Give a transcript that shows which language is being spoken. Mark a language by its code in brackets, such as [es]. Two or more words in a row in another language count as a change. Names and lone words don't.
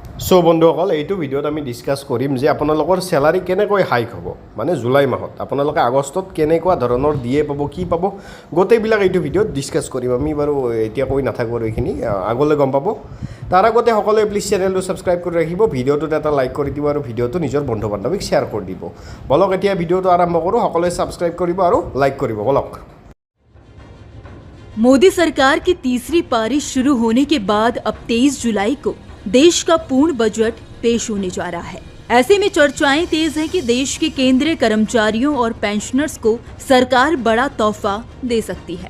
[as] সো বন্ধুসকল এইটো ভিডিঅ'ত আমি ডিছকাছ কৰিম যে আপোনালোকৰ চেলাৰী কেনেকৈ হাইক হ'ব মানে জুলাই মাহত আপোনালোকে আগষ্টত কেনেকুৱা ধৰণৰ দিয়ে পাব কি পাব গোটেইবিলাক এইটো ভিডিঅ'ত ডিছকাছ কৰিম আমি বাৰু এতিয়া কৈ নাথাকোঁ আৰু এইখিনি আগলৈ গম পাব তাৰ আগতে সকলোৱে প্লিজ চেনেলটো ছাবস্ক্ৰাইব কৰি ৰাখিব ভিডিঅ'টোত এটা লাইক কৰি দিব আৰু ভিডিঅ'টো নিজৰ বন্ধু বান্ধৱীক শ্বেয়াৰ কৰি দিব বলক এতিয়া ভিডিঅ'টো আৰম্ভ কৰোঁ সকলোৱে ছাবস্ক্ৰাইব কৰিব আৰু লাইক কৰিব বলক [hi] मोदी सरकार की तीसरी पारी शुरू होने के बाद अब 23 जुलाई को देश का पूर्ण बजट पेश होने जा रहा है। ऐसे में चर्चाएं तेज है कि देश के केंद्रीय कर्मचारियों और पेंशनर्स को सरकार बड़ा तोहफा दे सकती है।